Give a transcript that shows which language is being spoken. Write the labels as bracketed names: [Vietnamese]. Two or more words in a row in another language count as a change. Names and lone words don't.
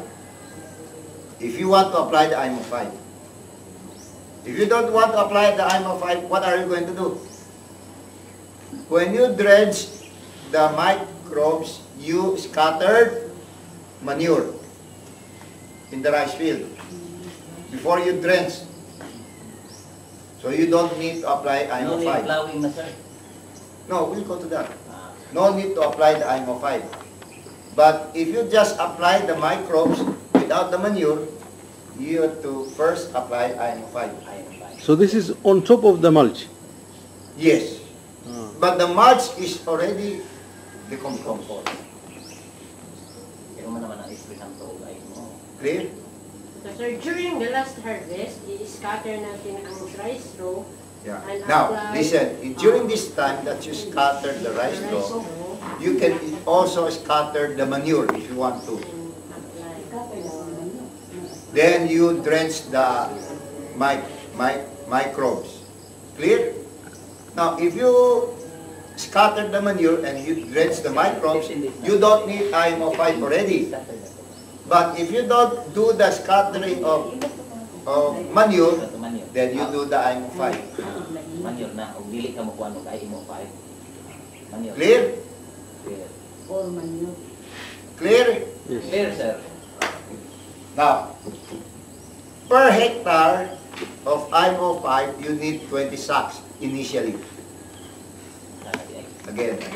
[English] If you want to apply the IMO 5. If you don't want to apply the IMO 5, what are you going to do? When you dredge the microbes, you scattered manure in the rice field before you drench. So you don't need to apply IMO 5. plowing na, sir. No, we'll go to that. No need to apply the IMO 5. But if you just apply the microbes without the manure, you have to first apply IMO 5. So this is on top of the mulch. Yes. But the mulch is already decomposed. Clear? So, sir, during the last harvest, [Filipino] i-scatter natin ang [English] rice straw. Yeah. And Now, apply, listen. During this time that you scatter the rice straw, you can also scatter the manure if you want to. Then you drench the microbes. Clear? Now, if you scatter the manure and you drench the microbes, you don't need IMO 5 already. But if you don't do the scattering of manure, then you do the IMO 5. [Cebuano] Manure na, kung dili ka makuha mo kay IMO 5. [English] Manure. Clear? Clear. Clear? Yes. Clear, sir. Now, per hectare of IMO 5, you need 20 sacks initially. Again.